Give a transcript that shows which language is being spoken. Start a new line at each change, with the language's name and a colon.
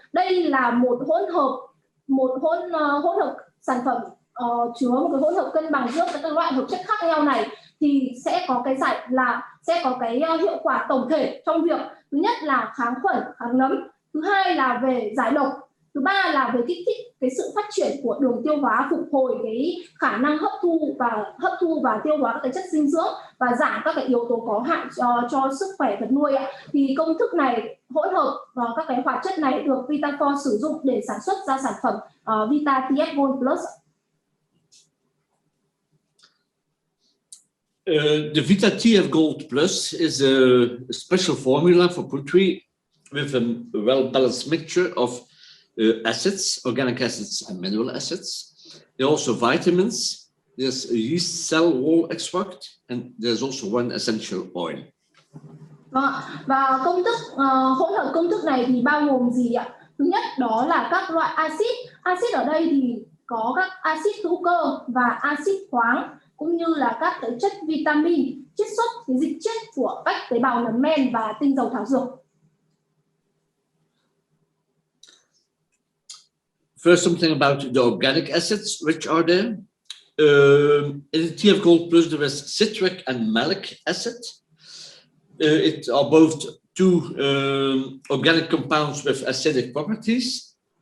Vietnamese: Đây là một hỗn hợp sản phẩm chứa một cái hỗn hợp cân bằng giữa các loại hợp chất khác nhau này thì sẽ có cái hiệu quả tổng thể trong việc thứ nhất là kháng khuẩn, kháng nấm, thứ hai là về giải độc, thứ ba là về kích thích cái sự phát triển của đường tiêu hóa, phục hồi cái khả năng hấp thu và tiêu hóa các cái chất dinh dưỡng và giảm các cái yếu tố có hại cho sức khỏe vật nuôi. Thì công thức này hỗn hợp các cái hoạt chất này được Vitafor sử dụng để sản xuất ra sản phẩm Vita TF Gold Plus.
English: The Vita TF Gold Plus is a special formula for poultry with a well-balanced mixture of acids, organic acids and mineral acids. There are also vitamins, there's a yeast cell wall extract, and there's also one essential oil.
Vietnamese: Và hỗn hợp công thức này thì bao gồm gì ạ? Thứ nhất đó là các loại axit. Axit ở đây thì có các axit hữu cơ và axit khoáng, cũng như là các cái chất vitamin, chiết xuất cái dịch chiết của các tế bào nấm men và tinh dầu thảo dược.
English: First, something about the organic acids, which are there. In TF Gold Plus, there is citric and malic acid. It are both two organic compounds with acidic properties.